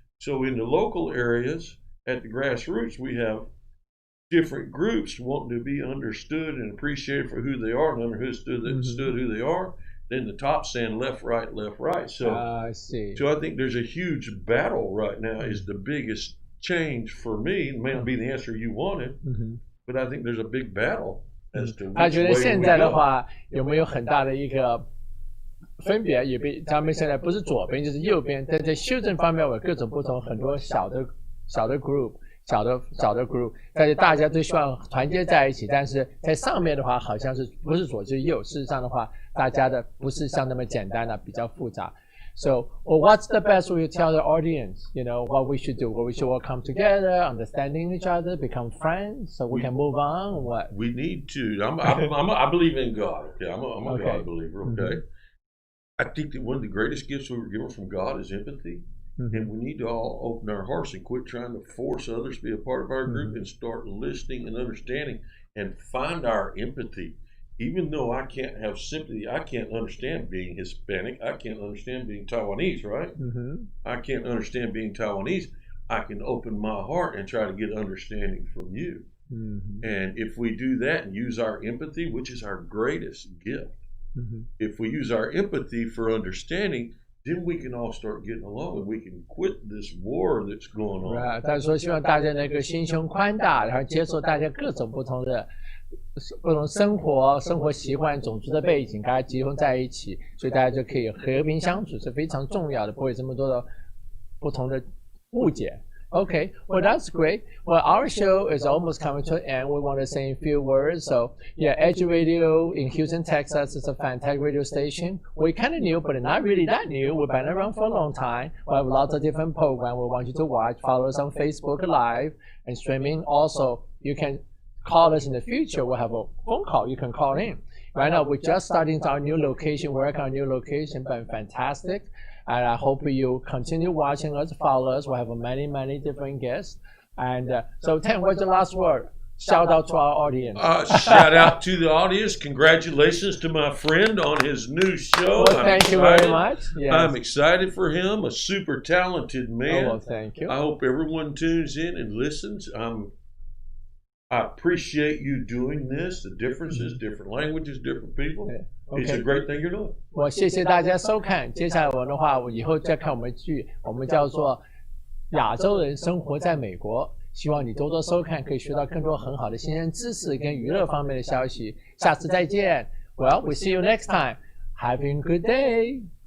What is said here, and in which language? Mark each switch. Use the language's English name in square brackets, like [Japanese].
[English] So in the local areas, at the grassroots, we have different groups wanting to be understood and appreciated for who they are and understood who they are. Then the top saying left, right. So, I see. So I think there's a huge battle right now is the biggest change for me. It may not be the answer you wanted. But I think there's a big battle as to which way we go. [Chinese] 他觉得现在的话有没有很大的一个分别？也比他们现在不是左边就是右边，但在修正方面有各种不同，很多小的 group， 小的 group， 但是大家都希望团结在一起。但是在上面的话，好像是不是左就是右？事实上的话，大家的不是像那么简单的，比较复杂。 [English] So, what's the best way to tell the audience, what we should do? What we should all come together, understanding each other, become friends, so we can move on. What? We need to. I believe in God. Okay, I'm a God believer. Okay, I think that one of the greatest gifts we were given from God is empathy, and we need to all open our hearts and quit trying to force others to be a part of our group and start listening and understanding and find our empathy. Even though I can't have sympathy, I can't understand being Hispanic. I can't understand being Taiwanese, right? I can't understand being Taiwanese. I can open my heart and try to get understanding from you. And if we do that and use our empathy, which is our greatest gift, if we use our empathy for understanding, then we can all start getting along and we can quit this war that's going on. Right. [Chinese] 他说希望大家能够心胸宽大，然后接受大家各种不同生活习惯、种族的背景，大家集中在一起，所以大家就可以和平相处，是非常重要的，不会这么多的不同的误解。 [English] Okay, well that's great. Well, our show is almost coming to an end. We want to say a few words. So, yeah, Edge Radio in Houston, Texas is a fantastic radio station. We're kind of new, but not really that new. We've been around for a long time. We have lots of different programs we want you to watch. Follow us on Facebook Live and streaming. Also, you can call us in the future. We'll have a phone call. You can call in. Right now, we're just starting our new location, work on new location, but fantastic. And I hope you continue watching us, follow us. We have many, many different guests. And so, Tim, what's the last word? Shout out to our audience. Shout out to the audience. Congratulations to my friend on his new show. Well, thank you very much. Yes. I'm excited for him, a super talented man. Oh, well, thank you. I hope everyone tunes in and listens. I appreciate you doing this, the differences, different languages, different people. Okay. It's a great thing you're doing. [Chinese] 我谢谢大家收看。接下来我的话，我以后再看我们剧，我们叫做亚洲人生活在美国。希望你多多收看，可以学到更多很好的新鲜知识跟娱乐方面的消息。下次再见。 [English] Well, we see you next time. Have a good day.